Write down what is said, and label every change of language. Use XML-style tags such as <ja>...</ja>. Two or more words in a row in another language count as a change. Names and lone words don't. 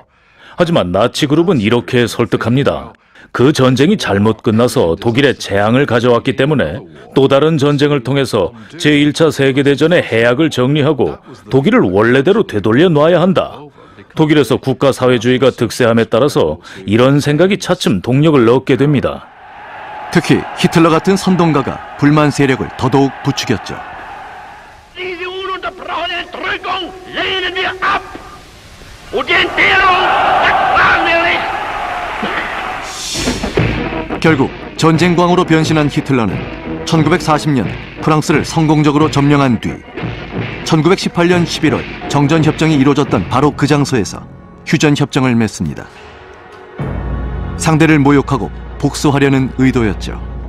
<ko>하지만 나치 그룹은 이렇게 설득합니다. 그 전쟁이 잘못 끝나서 독일에 재앙을 가져왔기 때문에 또 다른 전쟁을 통해서 제1차 세계대전의 해악을 정리하고 독일을 원래대로 되돌려 놔야 한다. 독일에서 국가사회주의가 득세함에 따라서 이런 생각이 차츰 동력을 얻게 됩니다. 특히 히틀러 같은 선동가가 불만 세력을 더더욱 부추겼죠.</ko> <de>Diese ununterbrochene Drückung lehnen wir ab. Und die Entbehrung ertragen wir nicht.</de> <ko>결국 전쟁광으로 변신한 히틀러는 1940년 프랑스를 성공적으로 점령한 뒤 1918년 11월 정전협정이 이루어졌던 바로 그 장소에서 휴전협정을 맺습니다. 상대를 모욕하고 복수하려는 의도였죠.</ko>